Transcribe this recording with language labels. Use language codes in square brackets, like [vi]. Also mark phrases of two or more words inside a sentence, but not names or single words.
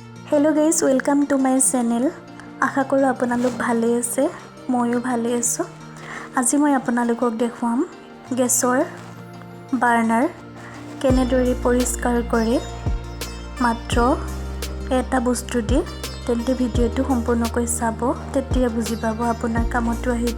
[en] Hello guys, welcome to my channel. [hi] आशा करूँ [as] আপোনালোক ভালে আছে, ময়ো ভালে আছোঁ। আজি মই আপোনালোকক দেখুৱাম গেছৰ বাৰ্নাৰ কেনেদৰে পৰিষ্কাৰ কৰে মাত্ৰ এটা বস্তু দি। তেন্তে ভিডিঅ'টো সম্পূৰ্ণকৈ চাব, তেতিয়া বুজি পাব, আপোনাৰ কামতো আহিব।